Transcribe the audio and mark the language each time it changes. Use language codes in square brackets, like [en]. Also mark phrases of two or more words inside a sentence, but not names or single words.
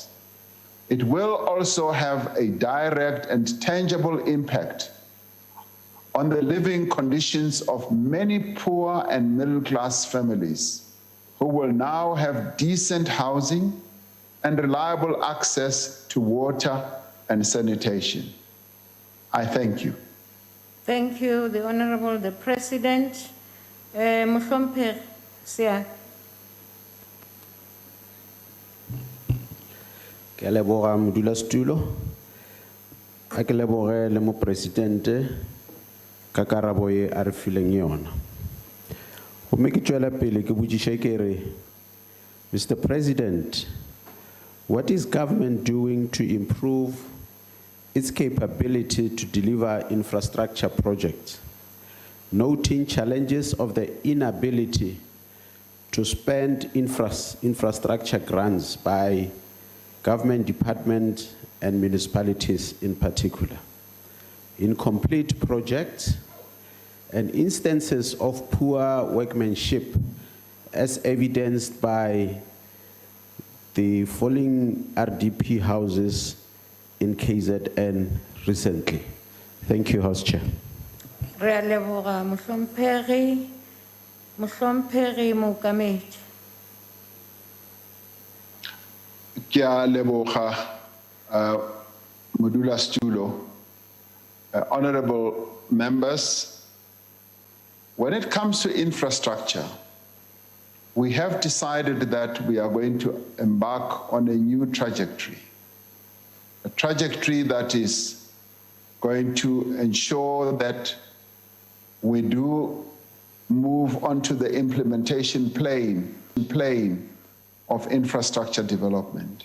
[en] It will also have a direct and tangible impact on the living conditions of many poor and middle-class families who will now have decent housing and reliable access to water and sanitation. I thank you. Thank you, the Honorable the President. [nso] Mohlomphehi, Sia. Ke a leboga modulasetulo, a ke leboge le mopresidente ka karabo ye a re fileng yona. Gomme ke tšwela pele ke botšiša ke re, [en] Mr. President, what is government doing to improve its capability to deliver infrastructure projects, noting challenges of the inability to spend infrastructure grants by government departments and municipalities in particular, incomplete projects, and instances of poor workmanship as evidenced by the falling RDP houses in KZN recently. Thank you, House Chair. [nso] Re a leboga Mohlomphehi Mookamedi. Ke a leboga modulasetulo. [en] Honorable members, when it comes to infrastructure, we have decided that we are going to embark on a new trajectory. A trajectory that is going to ensure that we do move onto the implementation plane of infrastructure development.